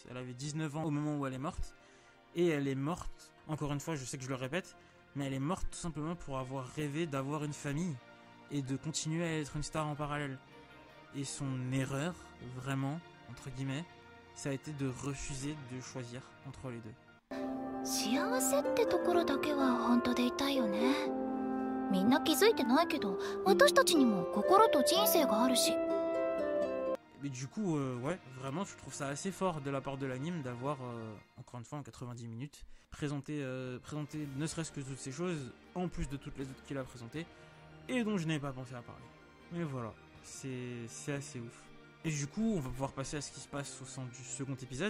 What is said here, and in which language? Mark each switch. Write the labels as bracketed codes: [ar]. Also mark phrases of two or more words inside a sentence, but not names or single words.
[fr] Elle avait 19 ans au moment où elle est morte, et elle est morte, encore une fois, je sais que je le répète, mais elle est morte tout simplement pour avoir rêvé d'avoir une famille et de continuer à être une star en parallèle. Et son erreur, vraiment, entre guillemets, ça a été de refuser de choisir entre les deux. [ja] 幸せってところだけは本当でいたいよね。みんな気づいてないけど、私たちにも心と人生があるし。 [fr] Mais du coup, ouais, vraiment, je trouve ça assez fort de la part de l'anime d'avoir, encore une fois, en 90 minutes, présenté ne serait-ce que toutes ces choses, en plus de toutes les autres qu'il a présentées, et dont je n'avais pas pensé à parler. Mais voilà, c'est assez ouf. Et du coup, on va pouvoir passer à ce qui se passe au sein du second épisode.